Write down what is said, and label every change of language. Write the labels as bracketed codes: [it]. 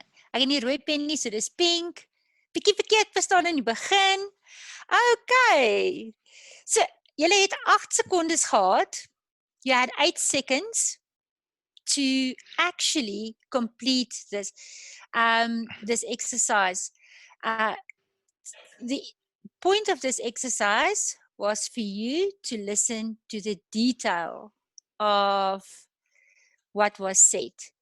[af] Ek het nie rooi pen nie, so dis pink. Bietjie verkeerd verstaan in die begin. Okay. So, julle het 8 sekondes gehad. [en] You had 8 seconds to actually complete this this exercise. The point of this exercise was for you to listen to the detail of what was said.